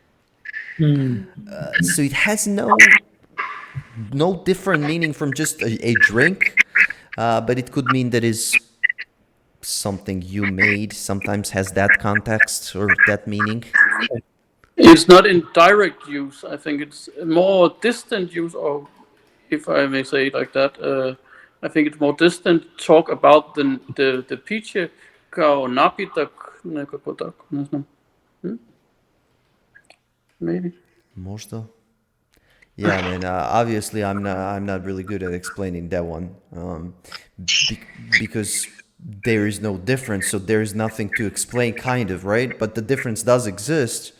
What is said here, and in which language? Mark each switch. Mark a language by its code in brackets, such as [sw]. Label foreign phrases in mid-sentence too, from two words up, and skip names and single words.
[en] So it has no different meaning from just a drink, but it could mean that is something you made, sometimes has that context or that meaning. It's not in direct use. I think it's more distant use, or if I may say it like that. I think it's more distant talk about the [sr] piće kao napitak, nekako tako, ne znam. [en] Maybe. Možda. Yeah, man. Obviously, I'm not really good at explaining that one, because there is no difference, so there is nothing to explain, kind of, right? But the difference does exist.